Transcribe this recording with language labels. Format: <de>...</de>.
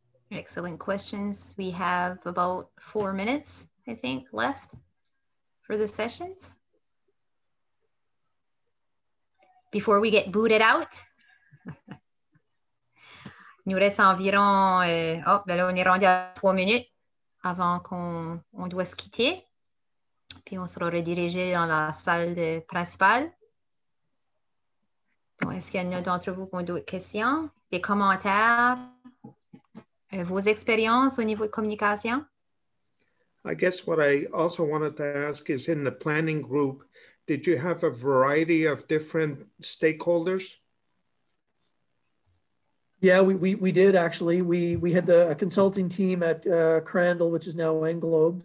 <en>Excellent questions. We have about 4 minutes, I think, left for the sessions before we get booted out.</en> <fr>Il nous reste environ, ben là, on est rendu à 3 minutes avant qu'on doit se quitter. Puis on sera redirigé dans la salle principale. Donc, est-ce qu'il y en a d'entre vous qui ont d'autres questions, des commentaires? Vos expériences au niveau de communication?</fr> <en>I guess what I also wanted to ask is, in the planning group, did you have a variety of different stakeholders? Yeah, we did actually. We had a consulting team at Crandall, which is now Englobe.</en>